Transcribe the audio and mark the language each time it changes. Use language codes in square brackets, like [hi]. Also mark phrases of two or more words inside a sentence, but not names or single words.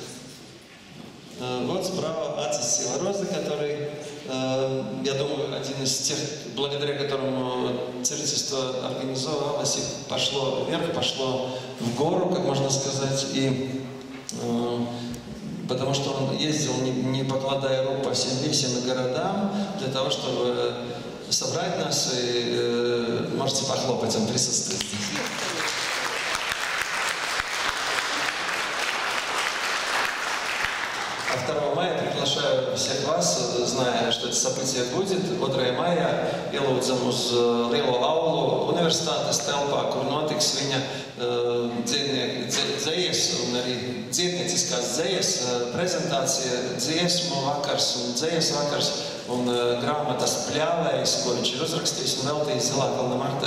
[ru] Вот справа Ацис Силарозы, который, я думаю, один из тех, благодаря которому целительство организовалось и пошло вверх, пошло в гору, как можно сказать, и потому что он ездил, не покладая рук по всем весям и городам, для того, чтобы собрать нас, и можете похлопать, он присутствует. А 2 мая приглашаю всех вас, зная, что это событие будет. [lv] 2 maijā ielūdzam uz lielo aulu universitātes telpā, kur notiks viņa dzejas un arī dziednieciskās dzejas prezentācija, dziesmu vakars un dzejas vakars un grāmatas Pļāvējs, ko viņš ir uzrakstījis un veltījis Zilākalna Martai.